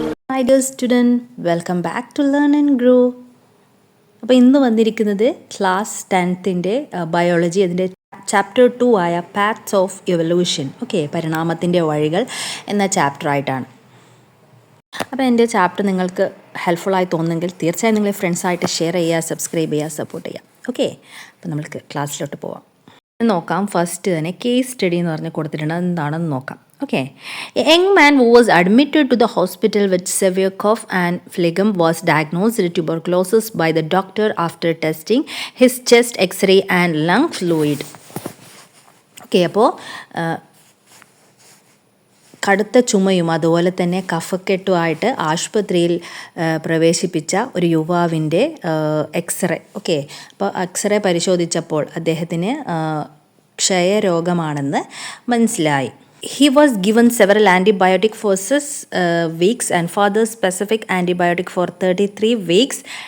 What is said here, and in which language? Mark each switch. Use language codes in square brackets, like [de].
[en] Hi dear student, welcome back to learn and grow. [ml] അപ്പോൾ ഇന്ന് വന്നിരിക്കുന്നത് ക്ലാസ് 10ൻ്റെ ബയോളജി അതിൻ്റെ ചാപ്റ്റർ 2 ആയ പാത്സ് ഓഫ് എവല്യൂഷൻ, ഓക്കെ, പരിണാമത്തിൻ്റെ വഴികൾ എന്ന ചാപ്റ്ററായിട്ടാണ്. അപ്പോൾ എൻ്റെ ചാപ്റ്റർ നിങ്ങൾക്ക് ഹെൽപ്ഫുള്ളായി തോന്നുന്നെങ്കിൽ തീർച്ചയായും നിങ്ങൾ ഫ്രണ്ട്സായിട്ട് യർ ചെയ്യുക, സബ്സ്ക്രൈബ് ചെയ്യുക, സപ്പോർട്ട് ചെയ്യുക. ഓക്കെ, അപ്പോൾ നമുക്ക് ക്ലാസ്സിലോട്ട് പോവാം. നോക്കാം. ഫസ്റ്റ് തന്നെ കേസ് സ്റ്റഡി എന്ന് പറഞ്ഞ് കൊടുത്തിട്ടുണ്ട്, എന്താണെന്ന് നോക്കാം. Okay. [en] A young man who was admitted to the hospital with severe cough and phlegm was diagnosed with tuberculosis by the doctor after testing his chest X-ray and lung fluid. [ml] Okay, അപ്പോൾ കടുത്ത ചുമയും അതുപോലെ തന്നെ കഫക്കെട്ടുമായിട്ട് ആശുപത്രിയിൽ പ്രവേശിപ്പിച്ച ഒരു യുവാവിൻ്റെ x-ray. Okay, അപ്പോൾ എക്സ്റേ പരിശോധിച്ചപ്പോൾ അദ്ദേഹത്തിന് ക്ഷയരോഗമാണെന്ന് മനസ്സിലായി. [en] He was given several antibiotic for 6 weeks and further specific antibiotic for 33 weeks.